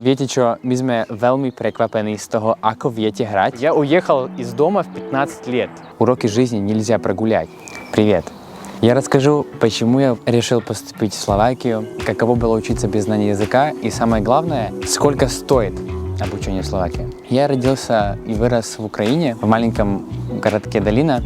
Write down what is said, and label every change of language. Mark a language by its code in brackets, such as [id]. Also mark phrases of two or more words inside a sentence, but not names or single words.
[sk] Viete čo, my sme veľmi prekvapení z toho, ako viete hrať. [ru] Я уехал из дома в 15 лет. Уроки жизни нельзя прогулять. Привет. Я расскажу, почему я решил поступить в Словакию, каково было учиться без знания языка и, самое главное, сколько стоит обучение в Словакии. Я родился и вырос в Украине, в маленьком городке Долина.